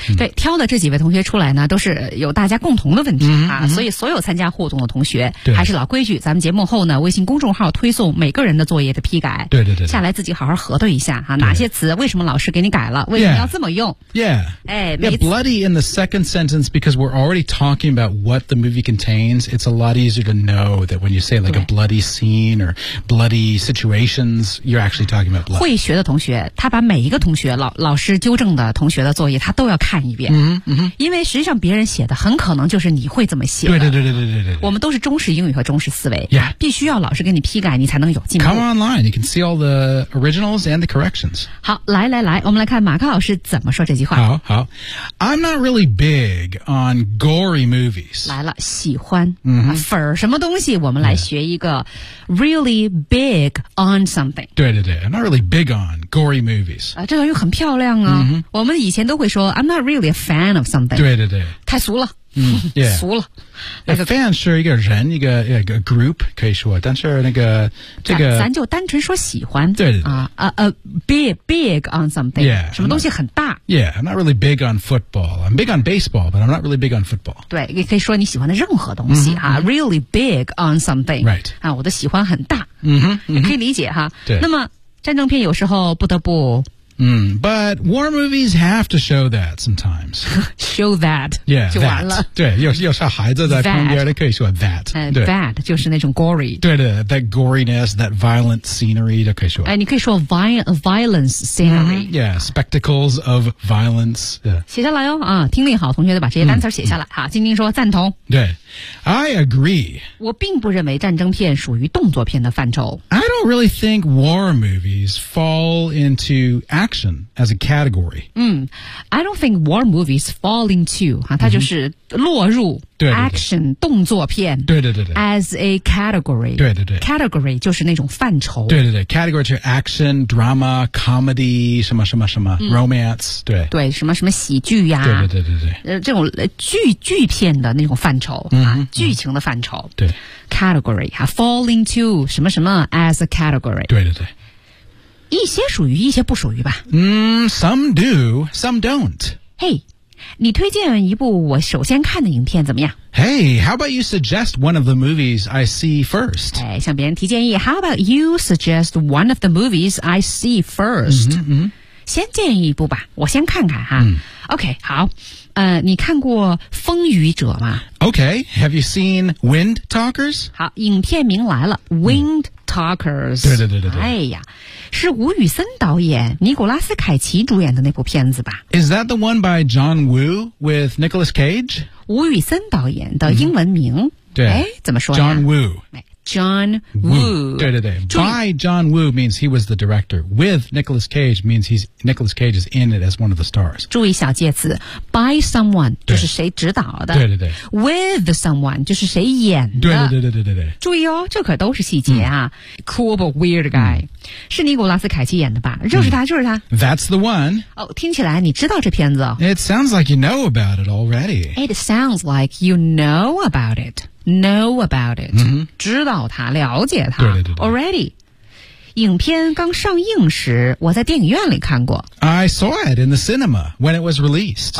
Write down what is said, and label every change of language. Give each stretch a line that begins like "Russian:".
Chinese: 嗯、对挑的这几位同学出来呢都是有大家共同的问题、啊嗯嗯、所以所有参加互动的同学还是老规矩咱们节目后呢微信公众号推送每个人的作业的批改对对 对, 对下来自己好好核对一下、啊、哪些词为什么老师给你改了为什么要这么用 yeah.
English: Yeah, bloody in the second sentence because we're already talking about what the movie contains it's a lot easier to know that when you say like a bloody scene or bloody situations you're actually talking about blood
Chinese: 会学的同学他把每一个同学 老师纠正的同学的作业他都要看一遍、 mm-hmm. 因为实际上别人写的很可能就是你会这么写的对对对对 对, 对, 对, 对我们都是中式英语和中式思维、 yeah. 必须要老师给你批改你才能有进步
English: come online you can see all the originals and the corrections
Chinese: 好来来来我们来看马克老师怎么说这句话
English: 好好 I'm not really big on gory movies
Chinese: 来了喜欢、 mm-hmm. 粉什么东西我们来学一个
English: really big on something 对对对 I'm not really big on gory movies、
Chinese: 这个又很漂亮啊、 mm-hmm. 我们以前都会说
English: I'm not really a fan of something
Chinese: 对对对太俗了、 mm-hmm. yeah. 俗了 A fan 是一个人一个 group 可以说但是那个这个咱就单纯说喜欢对对对、
English: big on something yeah,
Chinese: 什么东西很大
English: Yeah, I'm not really big on football I'm big on baseball but I'm not really big on football
Chinese: 对也可以说你喜欢的任何东西、 mm-hmm.
English: 啊、really big on something Right、
Chinese: 啊、我的喜欢很大、 mm-hmm. 也可以理解哈对那么战争片有时候不得不
English: But war movies have to show that sometimes. show that. Yeah,
Chinese: 就完了 that. 对有小孩子在旁边的可以说 that. That 就是那种 gory.
English: 对的 that goriness, that violent scenery
Chinese: 都可以说。你可以说
English: violence scenery.、 Mm-hmm, yeah, spectacles of violence.、Yeah.
Chinese: 写下来哦、啊、听力好同学都把这些单词写下来。晶晶说赞同。
English: 对。I agree.
Chinese: 我并不认为战争片属于动作片的范畴。
English: I don't really think war movies fall into action as a category.、 I don't think war movies fall into,、
Chinese: 它就是落入
English: action,
Chinese: 对对对动作片对对对对
English: as a category.
Chinese: 对对对 category 就是那种范畴。对对对 category 就是 action, drama, comedy, 什么什么什么、romance, 对。对什么什么喜剧呀、对对对对对。这种 剧片的那种范畴。剧情的范畴对
English: Category、Fall into 什么什么 As a category
Chinese: 对对对一些属于一些不属于吧、
English: Some do Some don't
Chinese: Hey 你推荐一部我首先看的影片怎么样
English: Hey How about you suggest One of the movies I see first
Chinese: 哎，向别人提建议
English: How about you suggest One of the movies I see first 嗯、mm-hmm, mm-hmm.
Chinese: 先建议一部吧，我先看看哈。嗯、OK， 好，你看过《风雨者》吗
English: ？OK， Have you seen Wind Talkers？
Chinese: 好，影片名来了 ，Wind Talkers、嗯。对。哎呀，是吴宇森导演、尼古拉斯凯奇主演的那部片子吧？Is that the one by John Woo with Nicolas Cage？吴宇森导演的英文名，嗯、对，哎，怎么说呀
English: ？John Woo。 John Woo. Woo.
Chinese: 对。
English: By John Woo means he was the director. With Nicolas Cage means Nicolas Cage is in it as one of the stars.
Chinese: 注意小介词 By someone 就是谁指导的。对。 With someone 就是谁演的。对。注意哦，这可都是细节啊。嗯、
English: cool but weird guy、
Chinese: 嗯、是尼古拉斯凯奇演的吧？就是他。
English: That's the one.
Chinese: 哦，听起来你知道这片子。
English: It sounds like you know about it already. It sounds like you know about it. Know about it、 mm-hmm.
Chinese: 知道他了解他对。 Already 影片刚上映时我在电影院里看过
English: I saw it in the cinema when it was released、